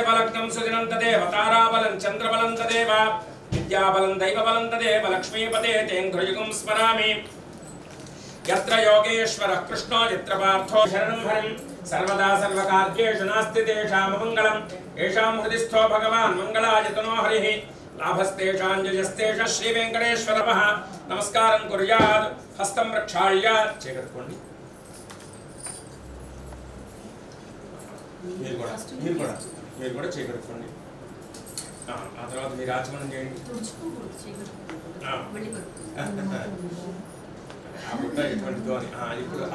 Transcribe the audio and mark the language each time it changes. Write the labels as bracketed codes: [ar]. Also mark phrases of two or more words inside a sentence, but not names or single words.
[sa] लग्नं सुदिनं तदेव ताराबलं चन्द्रबलं तदेव विद्याबलं दैवबलं तदेव लक्ष्मीपते तेन्द्रयुगं स्मरामि यत्र योगेश्वरः कृष्णो यत्र पार्थो शरणं हरिं सर्वदा सर्वकार्येषु नास्ति तेषां मङ्गलम् येषां हृदिस्थो भगवान् मङ्गलायतनो हरिः लाभस्तेषां जयस्तेषः श्रीवेङ्कटेश्वरः नमस्कारं कुर्यात् हस्तं प्रक्षाल्य చేకట్టుకోండి [te] మీరు కూడా చేకట్టుకోండి ఆ తర్వాత మీరు ఆచమనం చేయండి ఇప్పుడు